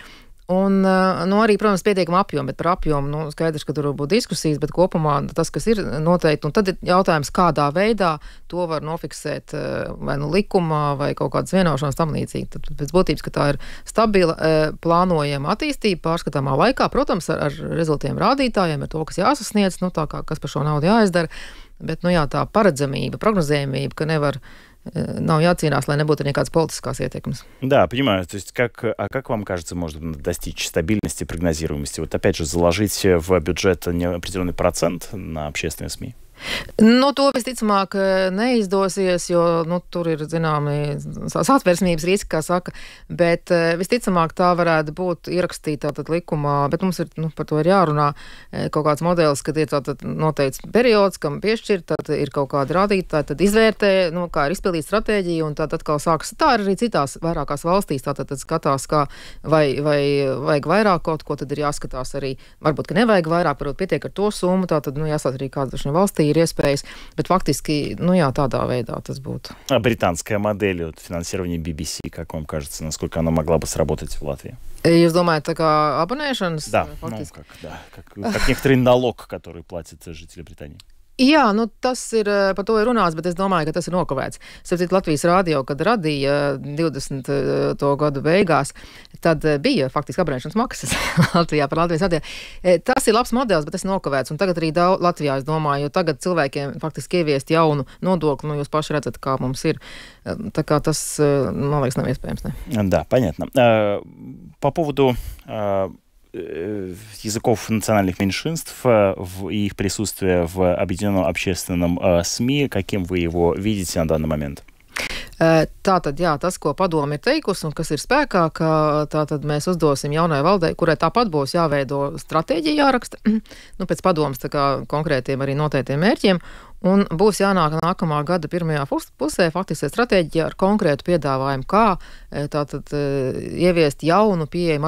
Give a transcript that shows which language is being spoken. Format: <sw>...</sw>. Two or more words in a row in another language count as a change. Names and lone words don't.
<lv>Un, arī, protams, pietiekama apjoma, bet par apjomu, skaidrs, ka tur būs diskusijas, bet kopumā tas, kas ir noteikti, un tad ir jautājums, kādā veidā to var nofiksēt vai likumā, vai kaut kādas vienošanās tam līdzīgi. Tad pēc būtības, ka tā ir stabila, plānojama attīstība pārskatāmā laikā, protams, ar rezultiem rādītājiem, ar to, kas jāsasniedz, tā kā kas par šo naudu jāizdara, bet, tā paredzamība, prognozējumība, ka nav jācīnās, lai nebūtu</lv> <ru>никакой политической</ru> <lv>ietekmes.</lv> <ru>Да, понимаю. То есть как вам кажется, можно достичь стабильности, прогнозируемости? Вот опять же, заложить в бюджет определенный процент на общественные СМИ?</ru> <lv>To visticamāk neizdosies, jo tur ir zināmi satversmības riski, kā saka, bet visticamāk tā varētu būt ierakstīta tātad likumā, bet mums ir par to ir jārunā kaut kāds modelis, kad ir tātad noteikts periods, kam piešķirt, tad ir kaut kādi rādītāji, tad izvērtē, kā ir izpildīt stratēģiju, un tad atkal sākas. Tā ir arī citās vairākās valstīs, tātad skatās, kā vai vajag vairāk kaut ko, tad ir jāskatās arī, varbūt, ka nevajag vairāk, varbūt pietiek ar to summu, tātad, jāsāt arī kāda šī valstī ir iespējas, bet фактически, tādā вейdā tas būtu.</lv> <ru>А британская модель финансирования BBC, как вам кажется, насколько она могла бы сработать в Латвии?</ru> <lv>Jūs domājat, tā kā abonēšanas?</lv> <ru>Да, как некоторый налог, который платят жители Британии.</ru> <lv>Jā, tas ir, par to ir runāts, bet es domāju, ka tas ir nokavēts. Sapratu, Latvijas radio, kad radīja 20. gadu beigās, tad bija faktiski abonēšanas maksas Latvijā par Latvijas radio. Tas ir labs modelis, bet tas ir nokavēts. Un tagad arī Latvijā, es domāju, jo tagad cilvēkiem faktiski ieviest jaunu nodokli, jūs paši redzat, kā mums ir. Tā kā tas, man liekas, nav iespējams. Ne?</lv> <ru>Да, понятно. По поводу языков национальных меньшинств и их присутствия в объединенном общественном СМИ, каким вы его видите на данный момент?</ru> <lv>Tātad, jā, tas, ko padome ir teikusi un kas ir spēkā, ka tātad mēs uzdosim jaunai valdei, kurai tāpat būs jāveido stratēģija jāraksta, pēc padomas tā kā konkrētiem arī noteiktiem mērķiem, un būs jānāk nākamā gada pirmajā pusē faktiski stratēģija ar konkrētu piedāvājumu, kā tātad ieviest jaunu pieeju</lv>